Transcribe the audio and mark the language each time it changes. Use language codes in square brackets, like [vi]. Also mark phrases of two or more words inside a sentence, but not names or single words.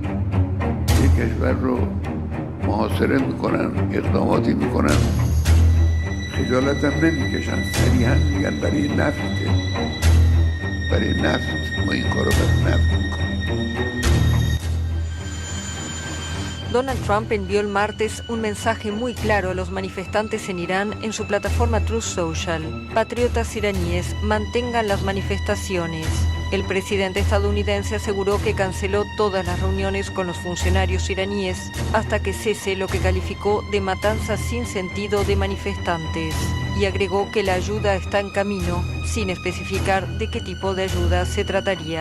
[fa] یک کشور رو محاصره میکنن، اقداماتی میکنن، خجالت هم نمیکشن، صریحا میگن برای نفته، برای نفت ما این کارو برای نفت میکنیم. [es] Donald Trump envió el martes un mensaje muy claro a los manifestantes en Irán en su plataforma Truth Social. Patriotas iraníes, mantengan las manifestaciones. El presidente estadounidense aseguró que canceló todas las reuniones con los funcionarios iraníes hasta que cese lo que calificó de matanza sin sentido de manifestantes y agregó que la ayuda está en camino, sin especificar de qué tipo de ayuda se trataría.